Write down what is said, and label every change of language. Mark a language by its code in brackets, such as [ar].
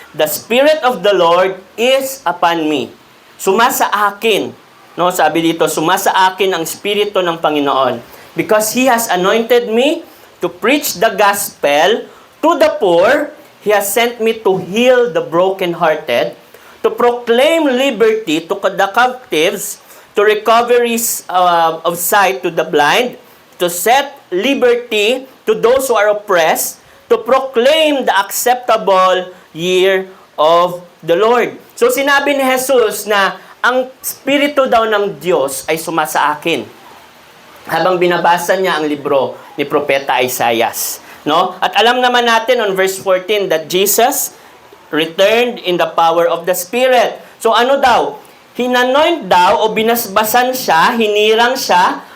[en] The Spirit of the Lord is upon me. [tl] Sumasa akin. No, sabi dito, sumasa akin ang Espiritu ng Panginoon. [en] Because He has anointed me to preach the gospel to the poor. He has sent me to heal the brokenhearted, to proclaim liberty to the captives, to recoveries of sight to the blind, to set liberty to those who are oppressed, to proclaim the acceptable year of the Lord. [tl] So sinabi ni Jesus na ang Espiritu daw ng Diyos ay sumasa akin habang binabasa niya ang libro ni Propeta Isaiah. No? At alam naman natin on verse 14 [en] that Jesus returned in the power of the Spirit. [tl] So ano daw? Hinanoint daw o binasbasan siya, hinirang siya